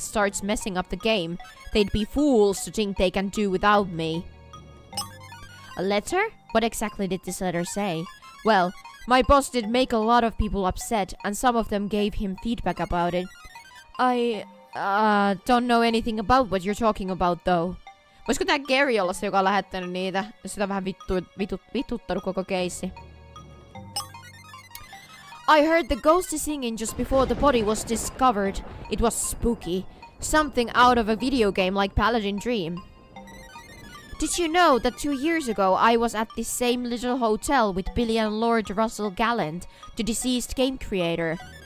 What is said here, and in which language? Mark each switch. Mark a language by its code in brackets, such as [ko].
[en] starts messing up the game? They'd be fools to think they can do without me. A letter? What exactly did this letter say? Well, my boss did make a lot of people upset, and some of them gave him feedback about it. I don't know anything about what you're talking about, though. [fi] Voisiko tää Gary olla se, joka on lähettänyt niitä, jos sitä on vähän vituttanut koko keissi? [en] I heard the ghosty singing just before the body was discovered. It was spooky. Something out of a video game like Paladin Dream. Did you know that 2 years ago I was at this same little hotel with Billy and Lord Russell Gallant, the deceased game creator?